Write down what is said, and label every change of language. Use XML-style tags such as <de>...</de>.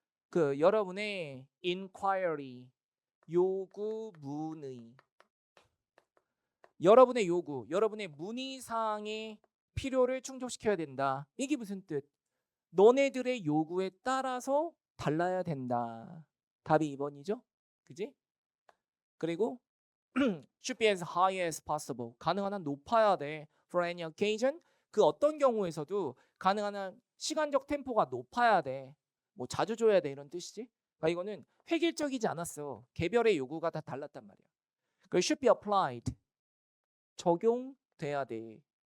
<ko>그 여러분의 inquiry, 요구 문의, 여러분의 요구, 여러분의 문의사항에 필요를 충족시켜야 된다. 이게 무슨 뜻? 너네들의 요구에 따라서 달라야 된다. 답이 2번이죠? 그지? 그리고</ko> <en>should be as high as possible.</en> <ko>가능한 한 높아야 돼.</ko> <en>For any occasion.</en> <ko>그 어떤 경우에서도 가능한 한 시간적 템포가 높아야 돼. 뭐 자주 줘야 돼 이런 뜻이지. 그러니까 이거는 획일적이지 않았어. 개별의 요구가 다 달랐단 말이야. 그</ko> <en>should be applied.</en> <ko>적용돼야 돼.</ko>